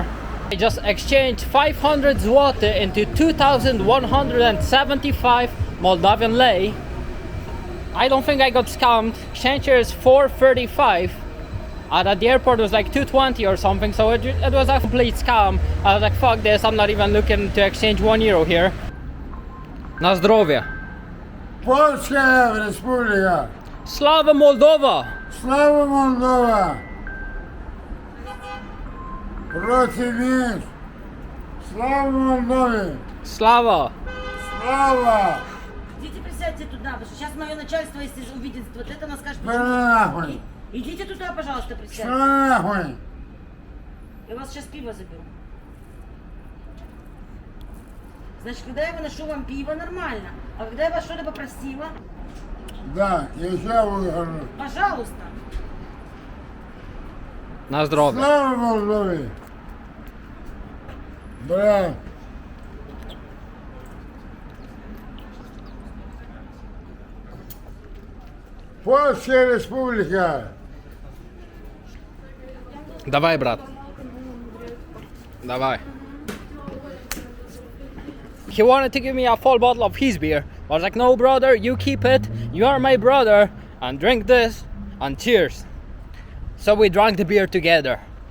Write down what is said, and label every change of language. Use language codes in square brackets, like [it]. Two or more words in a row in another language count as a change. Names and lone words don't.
[en] I just exchanged 500 zloty into 2,175 Moldavian lei. I don't think I got scammed. Exchange here is 435. And at the airport it was like 220 or something, so it was a complete scam. I was like, fuck this, I'm not even looking to exchange €1 here. [pl] Na zdrowie. Polska Republika. [ru] Слава Молдова! Слава Молдова. Против Слава Молдове. Slava! Слава. Идите присядьте туда, потому что сейчас мое начальство, если увидит вот это, она скажет, Нахуй. идите туда, пожалуйста, присядьте. Нахуй. Я вас сейчас пиво заберу. Значит, когда я выношу вам пиво, нормально. А когда я вас что-то попросила, Да, я сейчас выхожу. пожалуйста. [pl] Na zdrowie. [ru] Слава Молдове. Бля. [pl] Polska Republika. Dawaj, brat. Dawaj. [en] He wanted to give me a full bottle of his beer. I was like, no brother, you keep it. You are my brother. And drink this. And cheers. So we drank the beer together.